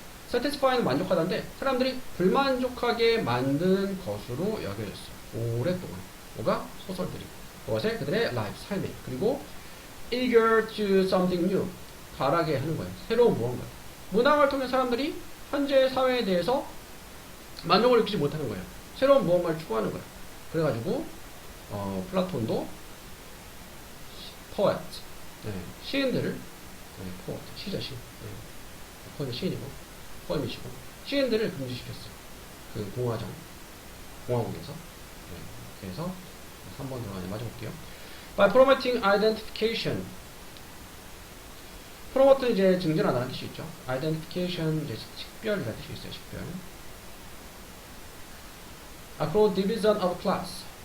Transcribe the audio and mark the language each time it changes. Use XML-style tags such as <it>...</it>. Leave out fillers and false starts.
<ko>satisfy는 만족하다인데 사람들이 불만족하게 만드는 것으로 여겨졌어요. 오랫동안. 뭐가? 소설들이. 그것에 그들의 life, 삶에. 그리고</ko> <en>eager to do something new,</en> <ko>바라게 하는 거예요. 새로운 무언가. 문학을 통해 사람들이 현재 사회에 대해서 만족을 느끼지 못하는 거예요. 새로운 무언가를 추구하는 거예요. 그래가지고 플라톤도 poet, 시인들을 poet, 시죠, 시. 거의 시인이고, 포엠이시고, 시인들을 금지시켰어요. 그 공화국에서. 그래서 3번 들어가네. 맞아볼게요.</ko> <en>By promoting identification.</en> <ko>promote는 이제 증진하다는 뜻이 있죠. identification 이제 식별이라는 뜻이 있어요. 식별. 그리고</ko> <en>division of class.</en>